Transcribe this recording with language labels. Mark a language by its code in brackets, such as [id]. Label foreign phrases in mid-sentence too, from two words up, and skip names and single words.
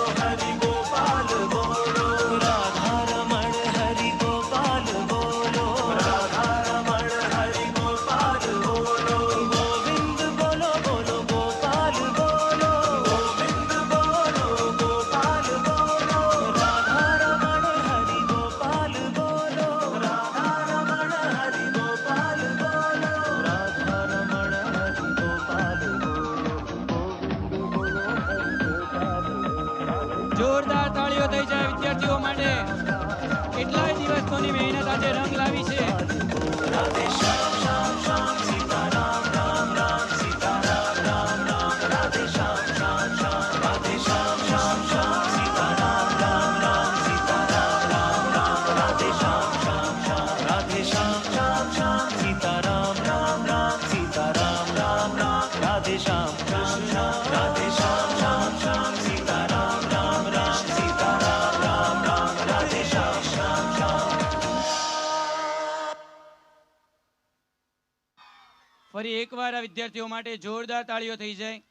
[hi] हरि गोपाल बोलो राधा रमण हरि गोपाल बोलो राधा रमण हरि गोपाल बोलो गोविंद बोलो बोलो गोपाल बोलो गोविंद बोलो गोपाल बोलो राधा रमण हरि गोपाल बोलो राधा रमण हरि गोपाल बोलो राधा रमण हरि गोपाल [gu] જોરદાર તાળીઓ થઈ જાય વિદ્યાર્થીઓ માટે કેટલાય દિવસોની મહેનત આજે રંગ લાવી છે [hi] राधे श्याम श्याम श्याम सीता राम राम राम सीता राम राम राम राधे श्याम श्याम श्याम राधे श्याम श्याम श्याम सीता राम राम राम सीता राम राम राम राधे श्याम श्याम श्याम राधे श्याम श्याम श्याम सीता राम राम राम सीता राम राम राम राधे श्याम श्याम श्याम राधे श्याम श्याम श्याम सीता राम राम राम सीता राम राम राम राधे श्याम श्याम श्याम [gu] ફરી એકવાર આ વિદ્યાર્થીઓ માટે જોરદાર તાળીઓ થઈ જાય